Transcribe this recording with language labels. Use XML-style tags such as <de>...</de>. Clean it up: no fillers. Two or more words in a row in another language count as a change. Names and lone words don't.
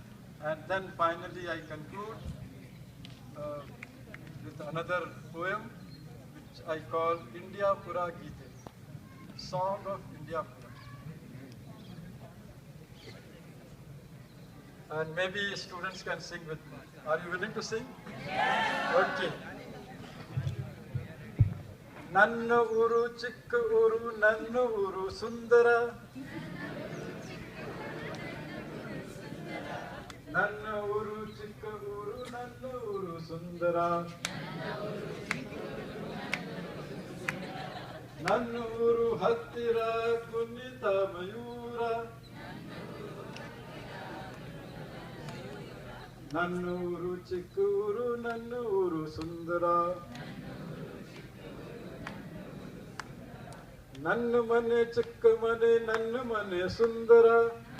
<en>And then finally I conclude with another poem which I call India Pura Gite, Song of India Pura. And maybe students can sing with me. Are you willing to sing? Yes. Okay.</en> <kn>ನನ್ನ ಊರು ಚಿಕ್ಕ ಊರು, ನನ್ನ ಊರು ಸುಂದರ. ನನ್ನ ಊರು ಚಿಕ್ಕ ಊರು, ನನ್ನ ಊರು ಸುಂದರ. ನನ್ನ ಊರು ಹತ್ತಿರ ಕುಣಿತ ಮಯೂರ. ನನ್ನೂರು ಚಿಕ್ಕೂರು, ನನ್ನೂರು ಸುಂದರ. ನನ್ನ ಮನೆ ಚಿಕ್ಕಮನೆ, ನನ್ನ ಮನೆ ಸುಂದರ.</kn>